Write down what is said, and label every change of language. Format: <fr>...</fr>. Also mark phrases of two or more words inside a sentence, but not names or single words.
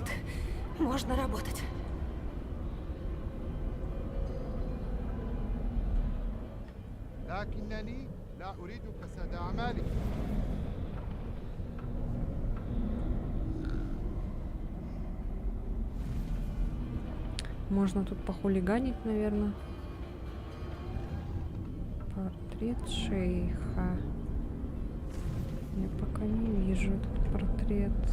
<ru>Можно работать.</ru> <ar>لكنني لا أريد فساد أعمالك.</ar> <ru>Можно тут похулиганить, наверное. Портрет шейха. Я пока не вижу этот портрет.</ru>